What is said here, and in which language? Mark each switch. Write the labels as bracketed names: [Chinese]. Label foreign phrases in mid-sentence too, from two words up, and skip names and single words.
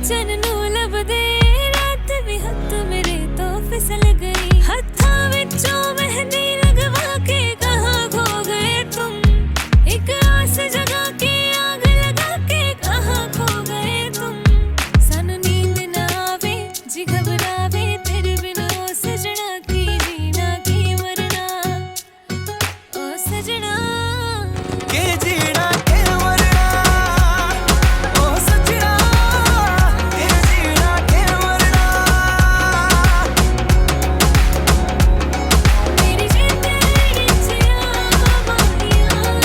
[Punjabi] ਚੰਨ ਨੂੰ ਲੱਭਦੇ ਰਾਤ ਭੀ ਹੱਥ ਮੇਰੇ ਤੋਂ ਫਿਸਲ ਗਈ। ਹੱਥਾਂ ਵਿਚੋਂ ਮਹਿੰਦੀ ਲਗਵਾ ਕੇ [Hindi] कहाँ खो गए तुम। एक आस जगा के आग लगा के कहाँ खो गए तुम। सन नींद ना आवे जी घबरावे तेरे बिन ओ सजना [Punjabi] ਕੀ ਜੀਣਾ ਕੀ ਮਰਨਾ। [Hindi] ओ सजना [Punjabi] ਕੇ ਜੀਣਾ ਕੇ ਮਰਨਾ। ਓ ਸਜਣਾ ਕੇ ਜੀਣਾ ਕੇ ਮਰਨਾ। ਮੇਰੀ ਜ਼ਿੰਦਗੀ 'ਚ ਆ ਮਾਹੀਆ।